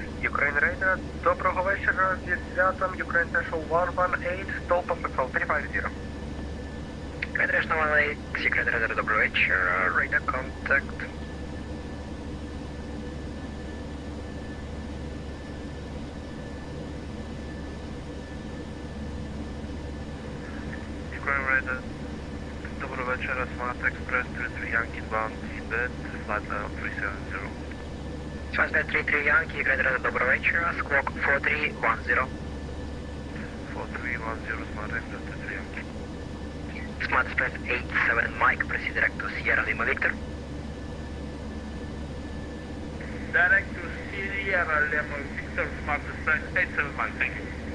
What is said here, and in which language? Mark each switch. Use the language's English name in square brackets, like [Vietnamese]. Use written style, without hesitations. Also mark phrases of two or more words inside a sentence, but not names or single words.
[English] Ukraine Radar, [Ukrainian] доброго вечора, зі святом, [English] Ukraine National 118, stall Pacific 350. Ukraine National 118, Ukraine Radar, [Ukrainian] доброго вечора, [English] radar contact. Ukraine Radar, [Ukrainian] доброго вечора, [English] Smart Express 33 Yankee bound Tibet, flight level 370. Stansted 33 Yankee, Ukraine Radar, [Ukrainian] доброго вечора, [English] squawk 4310. 4310, Smart Express 33 Yankee. Smart Express 87 Mike, proceed direct to Sierra Lima Victor. Direct to Sierra Lima Victor, Smart Express 87 Mike, thank you.